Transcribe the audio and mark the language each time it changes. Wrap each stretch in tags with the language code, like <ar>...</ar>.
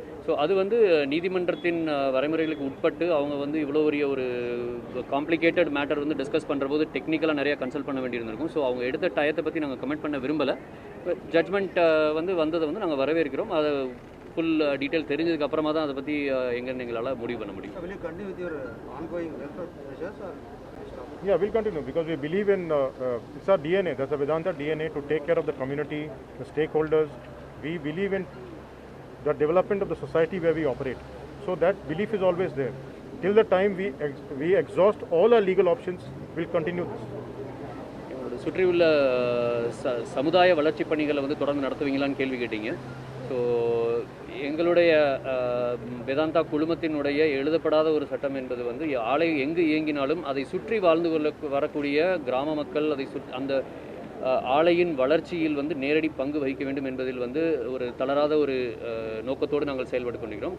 <ta>So அது வந்து நீதிமன்றத்தின் வரைமுறைகளுக்கு உட்பட்டு அவங்க வந்து இவ்வளோ பெரிய ஒரு காம்ப்ளிகேட்டட் மேட்டர் வந்து டிஸ்கஸ் பண்ணுற போது டெக்னிக்கலாக நிறையா கன்சல்ட் பண்ண வேண்டியிருந்திருக்கும். ஸோ அவங்க எடுத்த டயத்தை பற்றி நாங்கள் கமெண்ட் பண்ண விரும்பலை. ஜட்மெண்ட் வந்து வந்ததை வந்து நாங்கள் வரவேற்கிறோம். அதை ஃபுல் டீட்டெயில் தெரிஞ்சதுக்கு அப்புறமா தான் அதை பற்றி எங்களால் முடிவு பண்ண முடியும்.</ta> <en>Will you continue with your ongoing welfare measures or? Yeah, we'll continue because we believe in it's our DNA. That's a Vedanta DNA to take care of the community, the stakeholders. We believe in the development of the society where we operate. So that belief is always there. Till the time we exhaust all our legal options, we'll continue this.</en> <ta>சுற்றியுள்ள சமுதாய வளர்ச்சி பணிகளை வந்து தொடர்ந்து நடத்துவீங்களான்னு கேள்வி கேட்டீங்க. So எங்களுடைய வேதாந்தா குழுமத்தினுடைய எழுதப்படாத ஒரு சட்டம் என்பது வந்து ஆலை எங்கு இயங்கினாலும் அதை சுற்றி வாழ்ந்து வரக்கூடிய கிராம மக்கள் அதை அந்த ஆலையின் வளர்ச்சியில் வந்து நேரடி பங்கு வகிக்க வேண்டும் என்பதில் வந்து ஒரு தளராத ஒரு நோக்கத்தோடு நாங்கள் செயல்பட்டு கொண்டிருக்கிறோம்.</ta>